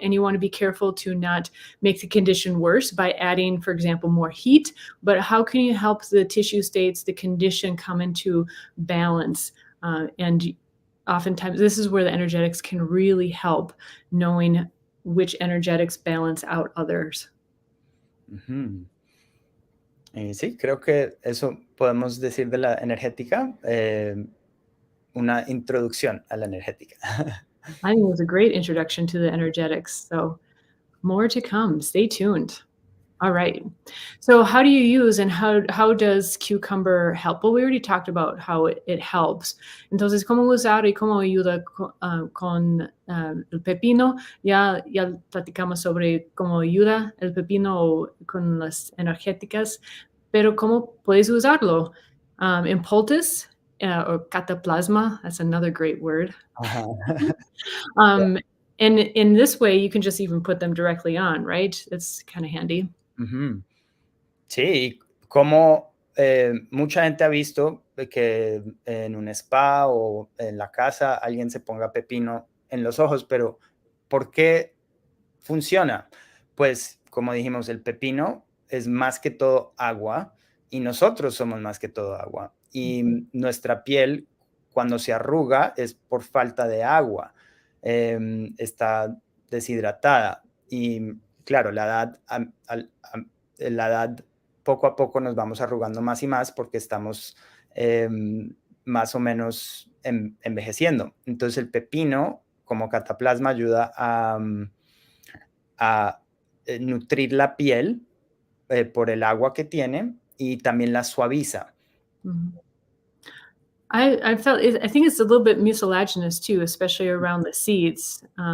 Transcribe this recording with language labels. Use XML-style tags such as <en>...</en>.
<en>And you want to be careful to not make the condition worse by adding, for example, more heat. But how can you help the tissue states, the condition come into balance? And oftentimes this is where the energetics can really help, knowing which energetics balance out others. Ujú.</en> <es>Sí, creo que eso podemos decir de la energética, una introducción a la energética.</es> <en>I think it was a great introduction to the energetics. So more to come. Stay tuned. All right. So how do you use and how does cucumber help? Well, we already talked about how it helps.</en> <es>Entonces, ¿cómo usar y cómo ayuda con el pepino? Ya platicamos sobre cómo ayuda el pepino con las energéticas, pero ¿cómo puedes usarlo?</es> <en>In poultice or cataplasma, that's another great word. Ajá. And in this way, you can just even put them directly on, right? It's kind of handy. Ujú.</en> <es>Sí, como mucha gente ha visto que en un spa o en la casa alguien se ponga pepino en los ojos, pero ¿por qué funciona? Pues como dijimos, el pepino es más que todo agua y nosotros somos más que todo agua. Y nuestra piel, cuando se arruga, es por falta de agua. Está deshidratada. Y claro, la edad poco a poco nos vamos arrugando más y más porque estamos más o menos envejeciendo. Entonces el pepino como cataplasma ayuda a nutrir la piel por el agua que tiene y también la suaviza. Mhm.</es> <en>I think it's a little bit mucilaginous too, especially around the seeds.</en>